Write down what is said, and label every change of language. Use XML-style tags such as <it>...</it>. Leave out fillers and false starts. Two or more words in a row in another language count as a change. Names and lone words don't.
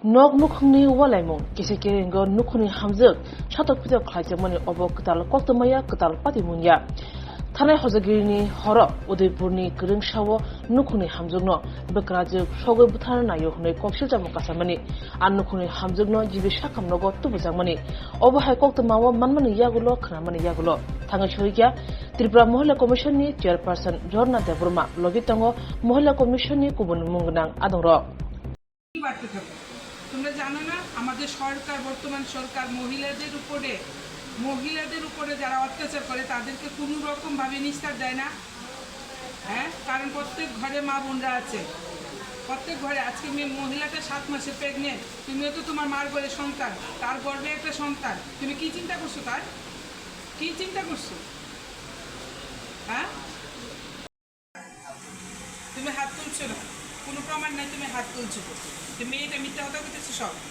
<trp>Nukhungni walaimung kisi kiringo Nukhungni Hamjwkno shatok pidok khlaijamani obo ktal koltomaya ktal patimunya Thanai Hojagirini Horo Udaipurni Gringsawo Nukhungni Hamjwkno Bwkrajwk Sokwi Bwtharna nayo hnoi koksil jamo kasamani an Nukhungni Hamjwkno jibi sakamnogo tubujangmani obo hai koktomawo manmani yagulo khnamani yagulo Thangwi Sohigya Tripura Mohila Commission ni Chairperson Bwrwi Debroma logitango Mohila Commission ni kubun mungnang adongro</trp> <bn>তোমরা জানো না আমাদের সরকার বর্তমান সরকার মহিলাদের উপরে যারা অত্যাচার করে তাদেরকে কোনো রকম ভাবে নিস্তার দেয় না হ্যাঁ কারণ প্রত্যেক ঘরে মা বোনরা আছে প্রত্যেক ঘরে আজকে মহিলাটা 7 মাসে প্রেগনেন্ট তুমিও তো তোমার মার ঘরে সন্তান তার গর্ভে একটা সন্তান তুমি কি চিন্তা করছো তার কি চিন্তা করছো হ্যাঁ তুমি হাত তুলছো না কোনো প্রমাণ নাই তুমি হাত তুলছো তুমি মেয়েটা মিথ্যা কথা বলতেছো সব</bn>